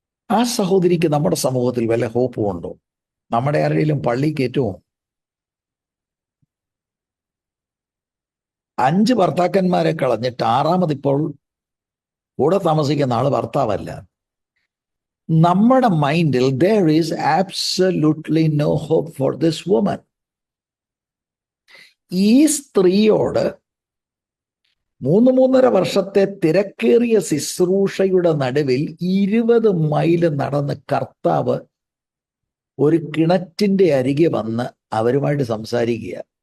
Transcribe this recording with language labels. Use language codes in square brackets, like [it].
[ml] ആ സഹോദരിക്ക് നമ്മുടെ സമൂഹത്തിൽ വല്ല ഹോപ്പും ഉണ്ടോ? നമ്മുടെ ആരെങ്കിലും പള്ളി കയറ്റുമോ? 5 ഭർത്താക്കന്മാരെ കളഞ്ഞിട്ട് 6-മതിപ്പോൾ കൂടെ താമസിക്കുന്ന ആള് ഭർത്താവല്ല. നമ്മുടെ മൈൻഡിൽ [en] there is absolutely no hope for this woman. [ml] ഈ സ്ത്രീയോട് 3-3.5 വർഷത്തെ തിരക്കേറിയ ശുശ്രൂഷയുടെ നടുവിൽ 20 മൈൽ നടന്ന് കർത്താവ് ഒരു കിണറ്റിന്റെ അരികെ വന്ന് അവരുമായിട്ട് സംസാരിക്കുക.